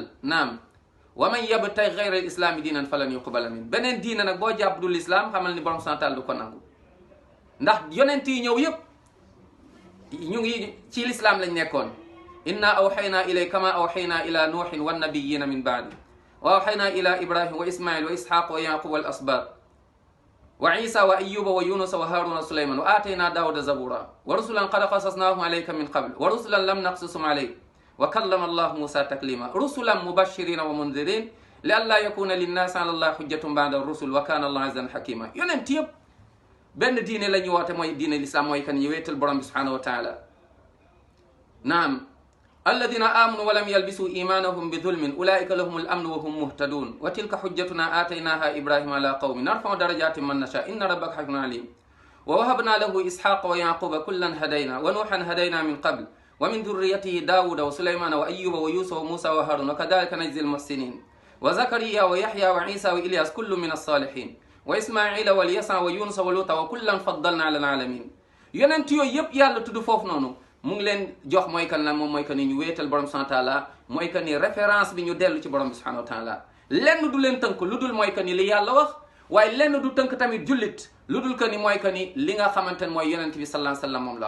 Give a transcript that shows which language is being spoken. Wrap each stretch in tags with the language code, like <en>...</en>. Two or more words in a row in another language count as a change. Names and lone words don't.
<ar>نعم ومن يبتغ غير الإسلام دينا فلن يقبل من.</ar> <wo>beneen diina nag boo jàpp du l'islam, xamal ni borom santal du ko nangu. ndax yonent yi ñëw yépp ñu ngi ci l'islam lañ nekkoon.</wo> <ar>إنا أوحينا إلي كما أوحينا إلى نوح والنبيين من بعد وأوحينا إلى إبراهيم وإسماعيل وإسحاق ويعقوب والأسباط وعيسى وأيوب ويونس وهارون سليمان وآتينا داود زبورا ورسلا قد قصصناهم عليك من قبل ورسلا لم نقصصهم عليك وكلم الله موسى تكليما رسلا مبشرين ومنذرين لئلا يكون للناس على الله حجة بعد الرسل وكان الله عزيزا حكيما.</ar> <wo>yonent yëpp benn diine la ñu woote, mooy diine l'islam, mooy kan ñu wéetal borom bi</wo> <ar>سبحانه وتعالى. نعم الذين آمنوا ولم يلبسوا إيمانهم بظلم أولئك لهم الأمن وهم مهتدون وتلك حجتنا آتيناها إبراهيم على قوم نرفع درجات من نشاء إن ربك حكيم عليم ووهبنا له إسحاق ويعقوب كلا هدينا ونوحا هدينا من قبل ومن ذريته داود وسليمان وأيوب ويوسف وموسى وهارون وكذلك نجزي المحسنين وزكريا ويحيى وعيسى وإلياس كل من الصالحين وإسماعيل واليسع ويونس ولوطا وكلا فضلنا على العالمين.</ar> <wo>yonent yooyu yëpp yàlla tudd foofu noonu mu ngi leen jox mooy kan la, moom mooy que ni ñu wéetal borom</wo> <ar>سبحانه وتعالى,</ar> <wo>mooy que ni référence bi ñu dellu ci borom bi</wo> <ar>سبحانه وتعالى.</ar> <wo>lenn du leen tënk lu dul mooy que ni li yàlla wax, waaye lenn du tënk tamit jullit lu dul que ni mooy que ni li nga xamante ne mooy yonent bi</wo> <ar>صلى الله عليه وسلم</ar> <wo>moom la.</wo>